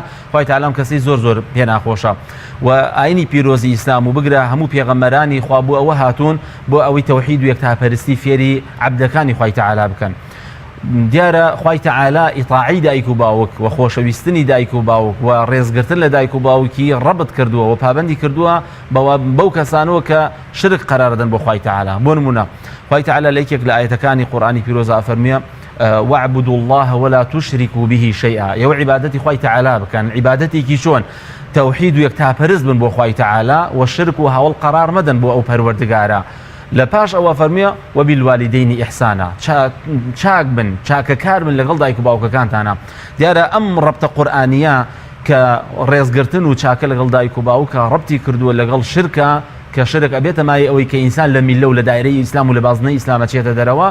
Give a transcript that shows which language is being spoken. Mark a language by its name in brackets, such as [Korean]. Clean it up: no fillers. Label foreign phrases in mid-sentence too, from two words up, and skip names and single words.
[Central Kurdish] خوای تەعالا کەسی زۆر پێ ناخۆشە و ئاینی پیرۆزی ئیسلام و بگرە هەموو پێغەمبەرانی خوا بۆ ئەوە هاتوون بۆ ئەوەی تەوحید و یەکتاپەرستی فێری عەبدەکانی خوای تەعالا بکەن. دیارە خوای تەعالا ئیطاعی دایک و باوک و خۆشەویستنی دایک و باوک و ڕێزگرتن لە دایک و باوکی ڕەبت کردووە و پابندی کردووە بەو کەسانەوە کە شرک قەرار دەن بۆ خوای تەعالا. بۆ نمونە خوای تەعالا لە یەکێک لە ئاەتەکانی قورئانی پیرۆزە ئەفەرمێ [Arabic] واعبدوا الله ولا تشركوا به شيئا. [Central Kurdish] یو عبادەتی خوای تەعالا بکەن، عبادەتێکی چۆن تەوحید و یەکتاپەرست بن بۆ خوای تەعالا و شرک و هەوڵ قەرار مەدەن بۆ ئەو پەروەردگارە. لە پاش ئەوە فەرمیە [Arabic] وەبیلوالیدەینی ئیحسانا، [Central Kurdish] چاک بن، چاکەکار بن لەگەڵ دایک و باوکەکانتانە. دیارە ئەم ڕەبتە قورئانیە کە ڕێزگرتن و چاکە لەگەڵ دایک و باوکە ڕەبتی کردووە لەگەڵ شرکە کە شرک ئەبێتە مای ئەوەی کە ئینسان لە میلە و لە دایرەی ئیسلام و لە بازنەی ئیسلامە چێتە دەرەوە.